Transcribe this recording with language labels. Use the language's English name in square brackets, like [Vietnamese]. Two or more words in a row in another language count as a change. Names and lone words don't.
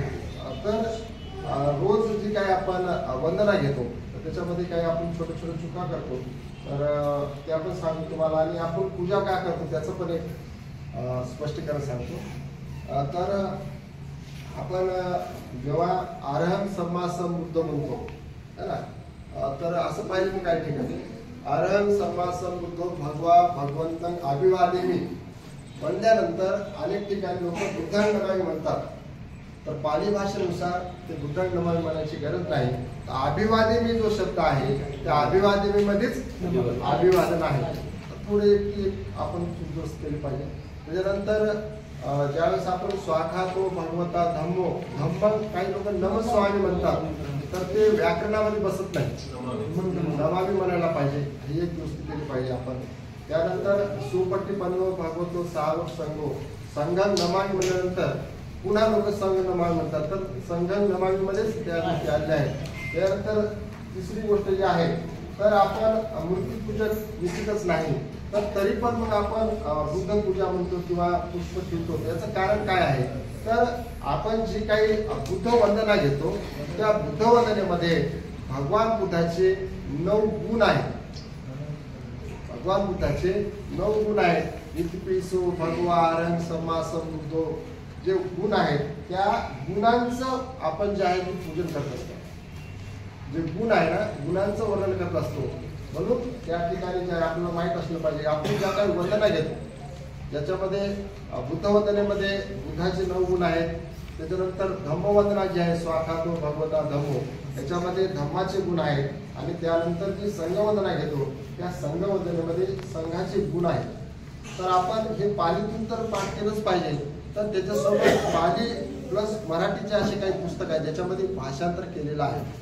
[Marathi] तर रोज जी काही आपण वंदना घेतो तर त्याच्यामध्ये काही आपण छोटे छोटे चुका करतो तर ते आपण सांगतो तुम्हाला. आणि आपण पूजा काय करतो त्याचं पण एक स्पष्टीकरण सांगतो. तर आपण जेव्हा [Pali] अरहं सम्मा संबुद्ध [Marathi] म्हणतो है ना, तर असं पाहिजे मी काही ठिकाणी [Pali] अरहं सम्मा संबुद्धो भगवा भगवंतं अभिवादेमी [Marathi] म्हणल्यानंतर अनेक ठिकाणी लोक [Pali] बुद्धांग नमामि [Marathi] म्हणतात. तर पाली भाषेनुसार ते [Pali] बुद्धांग नमामि [Marathi] म्हणायची गरज नाही. तर अभिवादेमी जो शब्द आहे त्या अभिवादेमी मध्येच अभिवादन आहे. थोडे आपण दुरुस्त केली पाहिजे. त्याच्यानंतर ज्यावेळेस आपण [Pali] स्वाखातो भगवता धम्मो [Marathi] धम्म काही लोक नमस्वामी म्हणतात तर ते व्याकरणामध्ये बसत नाही. नमामि म्हणायला पाहिजे. ही एक दुरुस्ती केली पाहिजे आपण. त्यानंतर [Pali] सुपट्टीपन्नो भगवतो सावक संगो संघं नमामि [Marathi] म्हणल्यानंतर पुन्हा लोक [Pali] संघ नमामि [Marathi] म्हणतात तर [Pali] संघ नमामि [Marathi] मध्येच त्या गोष्टी आलेल्या आहेत. त्यानंतर तिसरी गोष्ट जी आहे तर आपण मूर्तीपूजक निश्चितच नाही तर तरी पण मग आपण बुद्ध पूजा म्हणतो किंवा पुष्प ठेवतो. याचं कारण काय आहे तर आपण जी काही बुद्ध वंदना घेतो त्या बुद्ध वंदनेमध्ये भगवान बुद्धाचे 9 गुण आहेत. भगवान बुद्धाचे 9 गुण आहेत. [Pali] इतिपिसो भगवा अरहं सम्मा संबुद्धो [Marathi] जे गुण आहेत त्या गुणांचं आपण जे आहे ते पूजन करत असतो. जे गुण आहे ना गुणांचं वर्णन करत असतो. म्हणून त्या ठिकाणी जे आपल्याला माहीत असलं पाहिजे आपण ज्या काही वंदना घेतो ज्याच्यामध्ये बुद्ध वंदनेमध्ये बुद्धाचे 9 गुण आहेत. त्याच्यानंतर धम्मवंदना जी आहे [Pali] स्वाखातो भगवता धम्मो [Marathi] याच्यामध्ये धम्माचे गुण आहेत. आणि त्यानंतर जी संघवंदना घेतो त्या संघवंदनेमध्ये संघाचे गुण आहेत. तर आपण हे पालीतून तर पाठ केलंच पाहिजे. तर त्याच्यासोबत पाली प्लस मराठीचे असे काही पुस्तक आहेत ज्याच्यामध्ये भाषांतर केलेलं आहे.